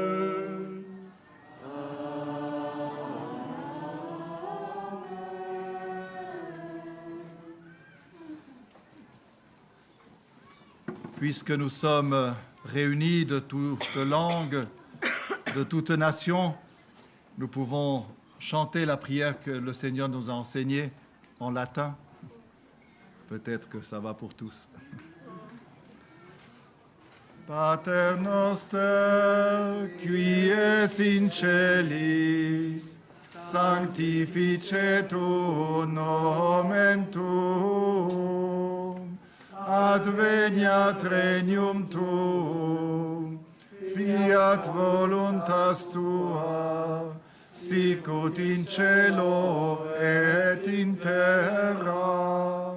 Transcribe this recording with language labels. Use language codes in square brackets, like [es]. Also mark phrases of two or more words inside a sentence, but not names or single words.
[fr] Puisque nous sommes réunis de toutes langues, de toutes nations, nous pouvons chanter la prière que le Seigneur nous a enseignée en latin. Peut-être que ça va pour tous. [la] Pater noster, qui es in celis, sanctificetur nomen tuum, adveniat regnum tuum, fiat voluntas tua, sicut in cielo et in terra.